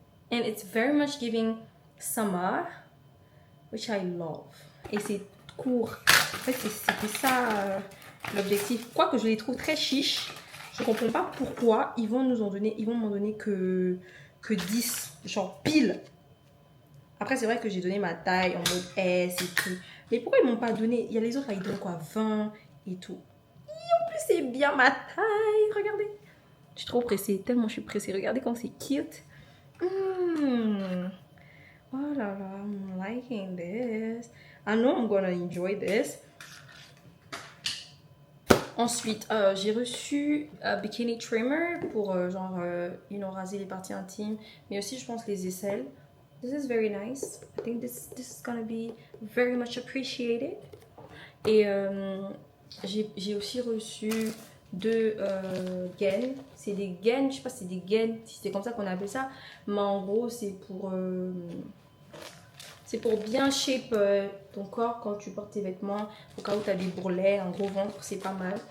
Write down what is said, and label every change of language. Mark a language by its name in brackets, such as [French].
[English] And it's very much giving summer, which I love. [French] Et c'est court. En fait, c'était ça l'objectif. Quoique je les trouve très chiches. Je comprends pas pourquoi ils vont m'en donner que 10. Genre pile. Après, c'est vrai que j'ai donné ma taille en mode S et tout. Mais pourquoi ils m'ont pas donné? Il y a les autres là, ils donnent quoi? 20 et tout. En plus, c'est bien ma taille. Regardez. Je suis trop pressée. Tellement je suis pressée. Regardez comme c'est cute. Oh là là, [English] I'm liking this. I know I'm gonna enjoy this. [French] Ensuite, j'ai reçu un bikini trimmer pour raser les parties intimes, mais aussi je pense les aisselles. [English] This is very nice. I think this is gonna be very much appreciated. [French] Et j'ai aussi reçu 2 gaines. C'est des gaines, je sais pas si c'est des gaines, si c'est comme ça qu'on appelle ça, mais en gros c'est pour bien shape ton corps quand tu portes tes vêtements, au cas où tu as des bourrelets, un gros ventre, c'est pas mal.